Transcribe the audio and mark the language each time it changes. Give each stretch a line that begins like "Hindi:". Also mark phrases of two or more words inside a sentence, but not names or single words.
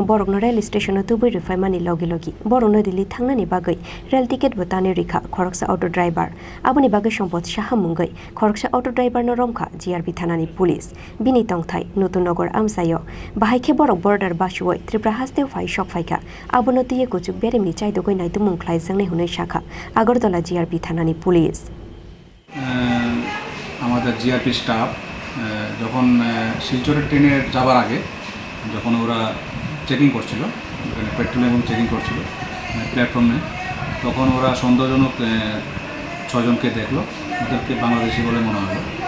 Kok Borok: Borok no rail station tubui refaimani logi Borok no Delhi Thangnani bagai rail ticket botani rikha Khoroksa
English: auto driver
Kok Borok: aboni bagai sompot shahamungai Khoroksa
English: auto driver
Kok Borok: no Romkha GRB Thanani police bini tongthai Nutun Nogor amsayo bahaike Borok border bashuoi Tripura hasteu fai shok faika abono tiye kuchuk beremni chaidogoi naitumung khlai jangnai hunai shakha Agartala GRB Thanani police
Bangla: আমাদের জিআরপি স্টাফ যখন শিলচরের ট্রেনে যাবার আগে যখন ওরা চেকিং করছিল পেট্রোল এবং চেকিং করছিল প্ল্যাটফর্মে তখন ওরা সন্দেহজনক ছয়জনকে দেখলো ওদেরকে বাংলাদেশি বলে মনে হলো